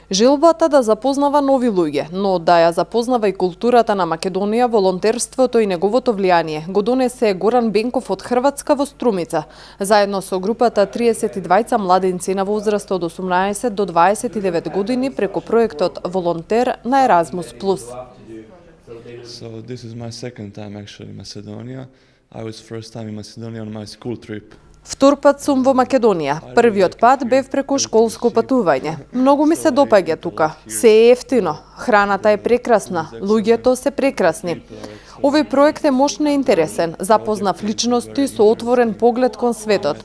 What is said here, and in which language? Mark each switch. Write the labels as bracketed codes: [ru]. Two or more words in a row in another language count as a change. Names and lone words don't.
[mk] Желбата да запознава нови луѓе, но да ја запознава и културата на Македонија, волонтерството и неговото влијание го донесе Горан Бенков од Хрватска во Струмица, заедно со групата 32 младинци на возраст од 18 до 29 години преку проектот Волонтер на Еразмус Плюс. [en] So this is my second time actually in Macedonia. I was first time in Macedonia on my school trip. [mk] Втор пат сум во Македонија. Првиот пат бев преку школско патување. Многу ми се допаѓа тука. Се е ефтино, храната е прекрасна, луѓето се прекрасни. Овој проект е мощно и интересен, запознав личности со отворен поглед кон светот.